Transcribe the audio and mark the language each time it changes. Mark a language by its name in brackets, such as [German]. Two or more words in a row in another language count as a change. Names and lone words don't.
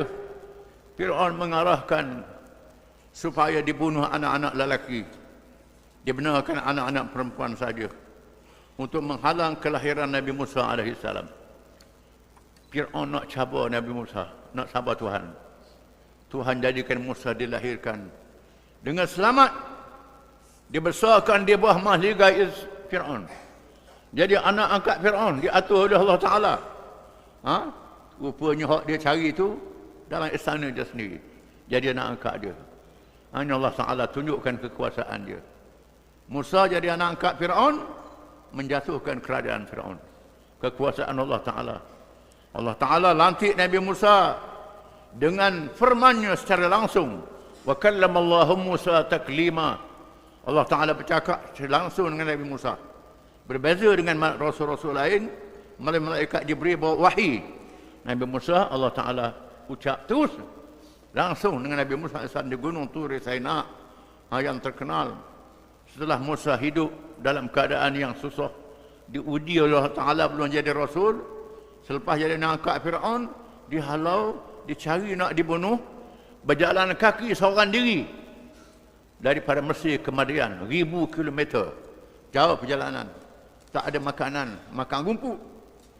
[Malay] Fir'aun mengarahkan supaya dibunuh anak-anak lelaki. Dibenarkan anak-anak perempuan saja untuk menghalang kelahiran Nabi Musa AS. Fir'aun nak cabar Nabi Musa, nak sabar Tuhan. Tuhan jadikan Musa dilahirkan dengan selamat. Dibesarkan di bawah mahligai Fir'aun. Jadi anak angkat Fir'aun diatur oleh Allah Ta'ala. Rupanya hak dia cari itu dalam istana dia sendiri. Jadi anak angkat dia. Hanya Allah Ta'ala tunjukkan kekuasaan dia. Musa jadi anak angkat Fir'aun, menjatuhkan kerajaan Fir'aun. Kekuasaan Allah Ta'ala. Allah Ta'ala lantik Nabi Musa dengan firman-Nya secara langsung. [Arabic] وكلم الله موسى تكليما. [Malay] Allah Ta'ala bercakap langsung dengan Nabi Musa. Berbeza dengan rasul-rasul lain, malaikat Jibril bawa wahyi. Nabi Musa, Allah Ta'ala ucap terus langsung dengan Nabi Musa di Gunung Tur Saina yang terkenal. Setelah Musa hidup dalam keadaan yang susah, diuji oleh Allah Ta'ala belum jadi Rasul, selepas jadi angkat Fir'aun, dihalau, dicari nak dibunuh, berjalan kaki seorang diri daripada Mesir ke Madian, 1000 kilometer jauh perjalanan, tak ada makanan, makan rumput.